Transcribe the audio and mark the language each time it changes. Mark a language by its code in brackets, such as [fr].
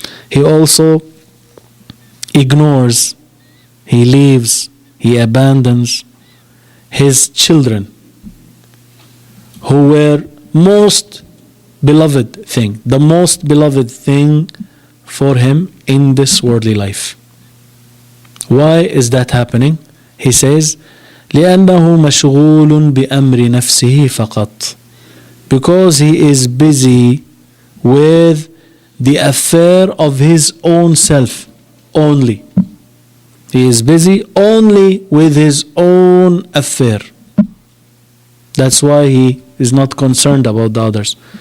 [en] He also ignores, he leaves, he abandons his children who were most beloved thing, the most beloved thing for him in this worldly life. Why is that happening? He says, [ar] لأنه مشغول بأمر نفسه فقط. [en] Because he is busy with the affair of his own self only. He is busy only with his own affair. That's why he is not concerned about the others.